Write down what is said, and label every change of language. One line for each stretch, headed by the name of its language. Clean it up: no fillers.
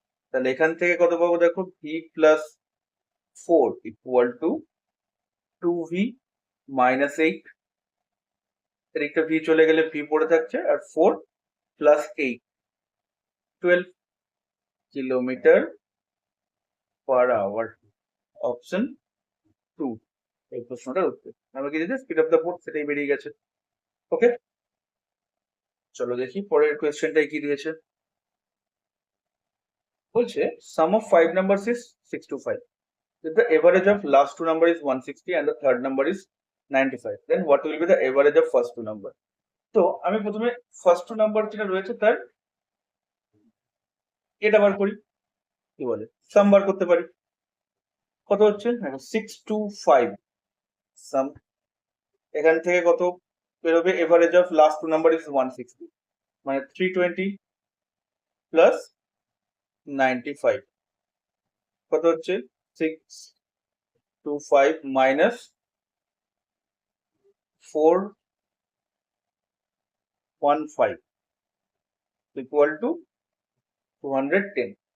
Bangla: তাহলে এখান থেকে কত পাবো দেখো, V plus 4 equal to 2v minus 8, এদিকটা ভি চলে গেলে ভি পড়ে থাকছে, আর 4 plus 8, 12 kilometre per hour, option 2 এই প্রশ্নটার উত্তর। আমরা কি দিয়েছি স্পিড অফ দ্য বোট, সেটাই বেরিয়ে গেছে। ওকে, চলো দেখি পরের কোয়েশ্চেনটাই কি দিয়েছে। বলছে
English: Sum of 5 numbers is 6 to 5, If the average of last two number is 160 and the third number is 95, then what will be the average of first two number?
Bangla: তো আমি প্রথমে ফার্স্ট টু নাম্বার যেটা রয়েছে তার এটা বার করি, কি বলে সাম বার করতে পারি। কত হচ্ছে 625 সাম, এখান থেকে কত বেরোবে, average of last two number is 160, মানে 320 প্লাস 95 কত হচ্ছে 625 মাইনাস 415 ইকুয়াল টু 210।